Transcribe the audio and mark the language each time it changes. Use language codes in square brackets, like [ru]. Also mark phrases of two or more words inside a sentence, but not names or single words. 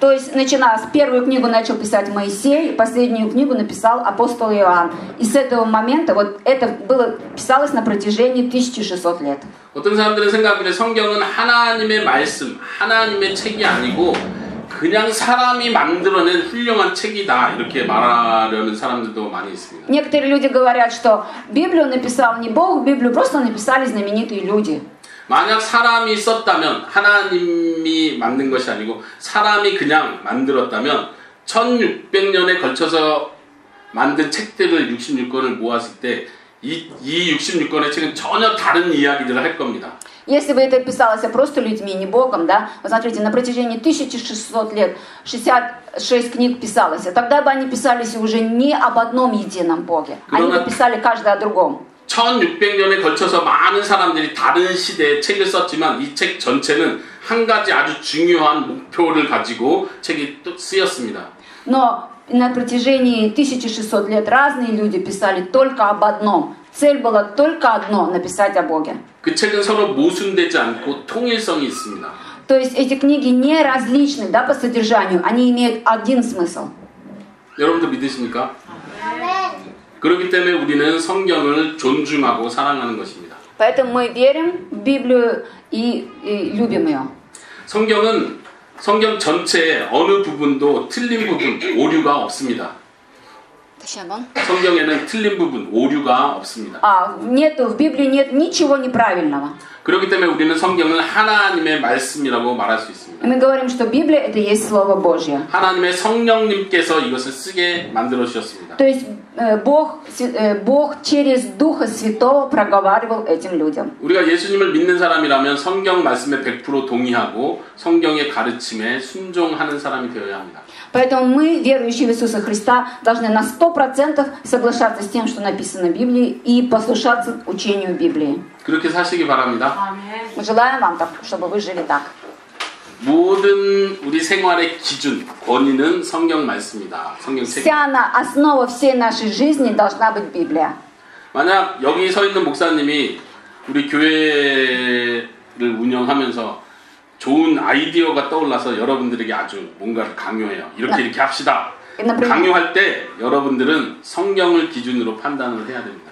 [ru] То есть, начиная с первую книгу начал писать Моисей, последнюю книгу написал апостол Иоанн. И с этого момента вот это писалось на протяжении 1600 лет. [ko] 어떤 사람들은 생각하기를 성경은 하나님의 말씀, 하나님의 책이 아니고 그냥 사람이 만들어낸 훌륭한 책이다 이렇게 말하려는 사람들도 많이 있습니다. [ru] Некоторые люди говорят, что Библию написал не Бог, Библию просто написали знаменитые люди. [ko] 만약 사람이 썼다면 하나님이 만든 것이 아니고 사람이 그냥 만들었다면 1600년에 걸쳐서 만든 책들을 66권을 모았을 때 이 66권의 책은 전혀 다른 이야기들을 할 겁니다. [ru] Если бы это писалось просто людьми, не Богом, да, вы смотрите, на протяжении 1600 лет 66 книг писалось, тогда бы они писались уже не об одном едином Боге, они бы писали каждый о другом. [ko] 1600년에 걸쳐서 많은 사람들이 다른 시대에 책을 썼지만 이 책 전체는 한 가지 아주 중요한 목표를 가지고 책이 또 쓰였습니다. [ru] Но на протяжении 1600 лет разные люди писали только об одном. Цель была только одно – написать о Боге. [ko] 그 책은 서로 모순되지 않고 통일성이 있습니다. [ru] То есть эти книги не различны, да, по содержанию, они имеют один смысл. [ko] 여러분도 믿으십니까? 그렇기 때문에 우리는 성경을 존중하고 사랑하는 것입니다. [ru] Поэтому мы верим в Библию и любим ее. [ko] 성경 전체에 어느 부분도 틀린 부분, 오류가 없습니다. 성경에는 틀린 부분, 오류가 없습니다. [ru] В Библии нет ничего неправильного. [ko] 그렇기 때문에 우리는 성경을 하나님의 말씀이라고 말할 수 있습니다. [ru] Мы говорим, что Библия это есть Слово Божье. [ko] 하나님의 성령님께서 이것을 쓰게 만들어 주셨습니다. [ru] То есть Бог через Духа Святого проговаривал этим людям. [ko] 우리가 예수님을 믿는 사람이라면 성경 말씀에 100% 동의하고 성경의 가르침에 순종하는 사람이 되어야 합니다. [ru] Поэтому мы, верующие в Иисуса Христа, должны на 100% соглашаться с тем, что написано в Библии, и послушаться учению Библии. [ko] 그렇게 사시기 바랍니다. [ru] Мы желаем вам, чтобы вы жили так. [ko] 모든 우리 생활의 기준, 권위는 성경 말씀이다. 성경책. [ru] Вся основа всей нашей жизни должна быть Библия. [ko] 만약 여기 서 있는 목사님이 우리 교회를 운영하면서 좋은 아이디어가 떠올라서 여러분들에게 아주 뭔가를 강요해요. 이렇게 합시다. [ru] например, [ko] 강요할 때 여러분들은 성경을 기준으로 판단을 해야 됩니다.